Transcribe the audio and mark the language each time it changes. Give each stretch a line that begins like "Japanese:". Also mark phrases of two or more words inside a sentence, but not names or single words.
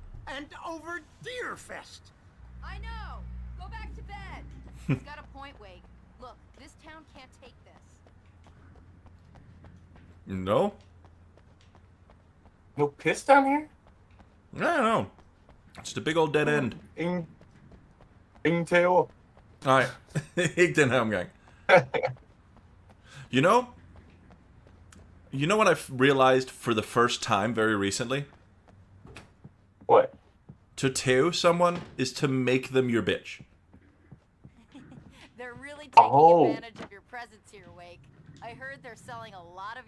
English: And over Deerfest. I know. Go back to bed. He's got a point, Wake. Look, this town can't take this. No? No piss down here? I don't know. Just a big old dead end.
Danish: Ingen tæver. Nej, ikke den her omgang.
English: You know what I've realized for the first time very recently? What? To tæve someone is to make them your bitch. They're really taking Oh. advantage of your presence here, Wake. I heard they're selling a lot of your